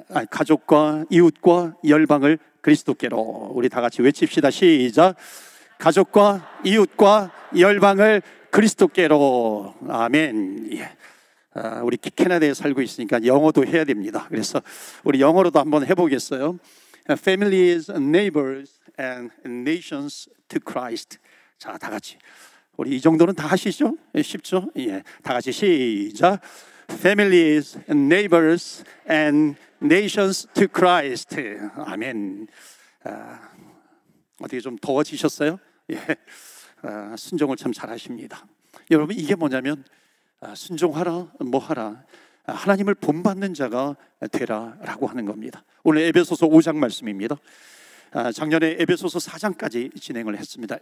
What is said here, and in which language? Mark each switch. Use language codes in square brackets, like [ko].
[ko] 가족과 이웃과 열방을 그리스도께로. 우리 다 같이 외칩시다. 시작. 가족과 이웃과 열방을 그리스도께로. 아멘. 예. 우리 캐나다에 살고 있으니까 영어도 해야 됩니다. 그래서 우리 영어로도 한번 해보겠어요. [en] Families, neighbors, and nations to Christ. [ko] 자, 다 같이. 우리 이 정도는 다 하시죠? 쉽죠? 예, 다 같이 시작. [en] Families, neighbors, and nations to Christ. [ko] 아멘. 어떻게 좀 더워지셨어요? 예, 순종을 참 잘하십니다. 여러분 이게 뭐냐면 순종하라, 뭐하라, 하나님을 본받는 자가 되라라고 하는 겁니다. 오늘 에베소서 5장 말씀입니다. 작년에 에베소서 4장까지 진행을 했습니다.